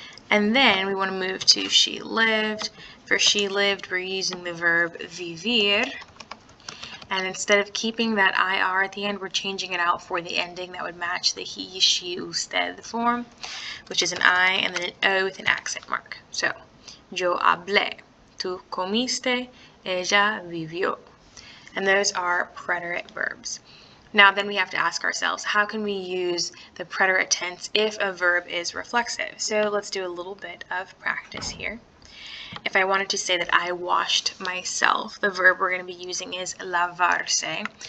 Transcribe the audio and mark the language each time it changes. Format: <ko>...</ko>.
<en>And then we want to move to she lived. For she lived, we're using the verb vivir. And instead of keeping that IR at the end, we're changing it out for the ending that would match the he, she, usted form, which is an I and then an O with an accent mark.</en> <es>So, yo hablé, tú comiste, ella vivió.</es> <en>And those are preterite verbs. Now then we have to ask ourselves, how can we use the preterite tense if a verb is reflexive? So let's do a little bit of practice here. If I wanted to say that I washed myself, the verb we're going to be using is lavarse.</en>